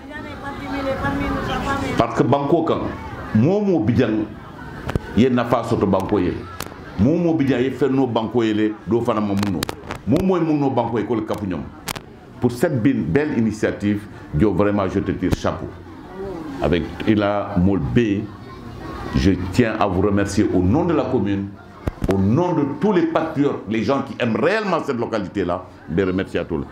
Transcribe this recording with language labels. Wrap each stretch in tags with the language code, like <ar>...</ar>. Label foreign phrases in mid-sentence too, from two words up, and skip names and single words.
<man>parce que banko kan momo bidjan ye nafa soto banko ye momo bidjan ye fenno banko yele do fana mamuno momo munno banko e ko le kapu ñom</man> <fr>pour cette belle initiative Diop vraiment je te tire chapeau avec Ila Molbe je tiens à vous remercier au nom de la commune. Au nom de tous les patriotes, les gens qui aiment réellement cette localité-là, je remercie à tous.</fr>